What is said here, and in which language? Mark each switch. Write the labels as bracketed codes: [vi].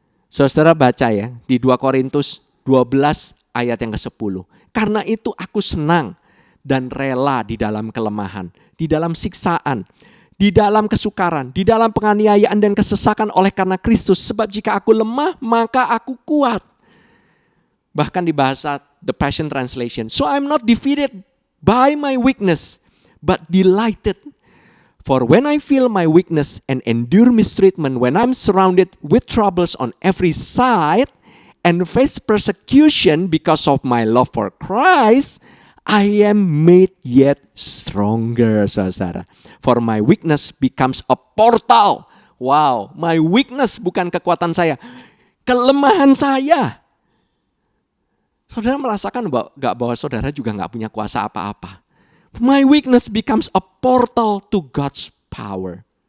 [id] Saudara baca ya di 2 Korintus 12 ayat yang ke-10. Karena itu aku senang dan rela di dalam kelemahan, di dalam siksaan, di dalam kesukaran, di dalam penganiayaan dan kesesakan oleh karena Kristus. Sebab jika aku lemah, maka aku kuat. Bahkan di bahasa The Passion Translation. [en] So I'm not defeated by my weakness, but delighted. For when I feel my weakness and endure mistreatment, when I'm surrounded with troubles on every side, and face persecution because of my love for Christ, I am made yet stronger, saudara. For my weakness becomes a portal. [id] Wow, [en] my weakness [id] bukan kekuatan saya, kelemahan saya. Saudara merasakan bahwa saudara juga gak punya kuasa apa-apa. [en] My weakness becomes a portal to God's power.